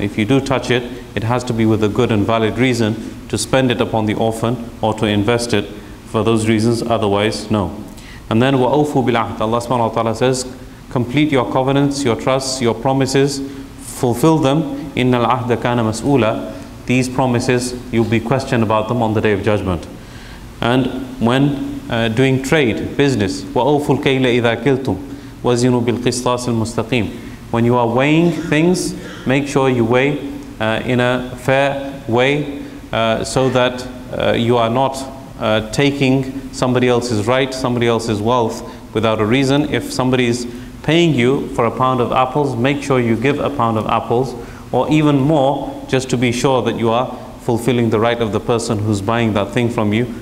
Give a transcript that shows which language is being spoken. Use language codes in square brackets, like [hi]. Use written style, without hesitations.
[en] If you do touch it, it has to be with a good and valid reason to spend it upon the orphan or to invest it for those reasons, otherwise no. And then [ar] وَأَوْفُوا بِالْعَهْدِ. [en] Allah subhanahu wa ta'ala says, complete your covenants, your trusts, your promises, fulfill them. [ar] إِنَّ الْعَهْدَ كَانَ مَسْئُولًا. [en] These promises, you'll be questioned about them on the day of judgment. And when doing trade, business, [ar] وَأَوْفُوا الْكَيْلَ إِذَا كِلْتُمْ وَزِنُوا بِالْقِسْطَاسِ الْمُسْتَقِيمِ. [en] When you are weighing things, make sure you weigh in a fair way, so that you are not taking somebody else's right, somebody else's wealth without a reason. If somebody is paying you for a pound of apples, make sure you give a pound of apples, or even more, just to be sure that you are fulfilling the right of the person who's buying that thing from you.